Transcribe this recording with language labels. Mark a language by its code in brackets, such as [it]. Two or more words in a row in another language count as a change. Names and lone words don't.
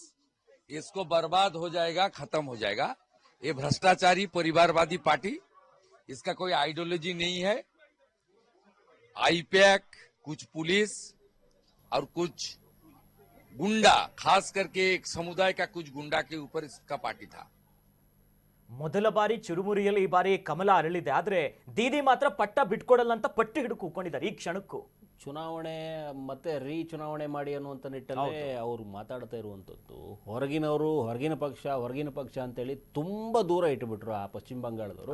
[hi] इसको बर्बाद हो जाएगा, खत्म हो जाएगा। ये भ्रष्टाचारी परिवारवादी पार्टी, इसका कोई आइडियोलॉजी नहीं है। आईपैक, कुछ पुलिस और कुछ गुंडा, खास करके एक समुदाय का कुछ गुंडा के ऊपर इसका पार्टी था। [kn] ಮೊದಲ ಬಾರಿ ಚುರುಮುರಿಯಲ್ಲಿ ಈ ಬಾರಿ ಕಮಲ ಅರಳಿದೆ. ಆದ್ರೆ ದೀದಿ ಮಾತ್ರ ಪಟ್ಟ ಬಿಟ್ಕೊಡಲ್ಲ ಅಂತ ಪಟ್ಟಿ ಹಿಡಿದು ಕೂತ್ಕೊಂಡಿದ್ದಾರೆ ಈ ಕ್ಷಣಕ್ಕೂ. ಚುನಾವಣೆ ಮತ್ತೆ ಚುನಾವಣೆ ಮಾಡಿ ಅನ್ನುವಂಥ ನಿಟ್ಟಲ್ಲಿ ಅವರು ಮಾತಾಡ್ತಾ ಇರುವಂಥದ್ದು. ಹೊರಗಿನ ಪಕ್ಷ ಅಂತೇಳಿ ತುಂಬ ದೂರ ಇಟ್ಟುಬಿಟ್ರು ಆ ಪಶ್ಚಿಮ ಬಂಗಾಳದವರು.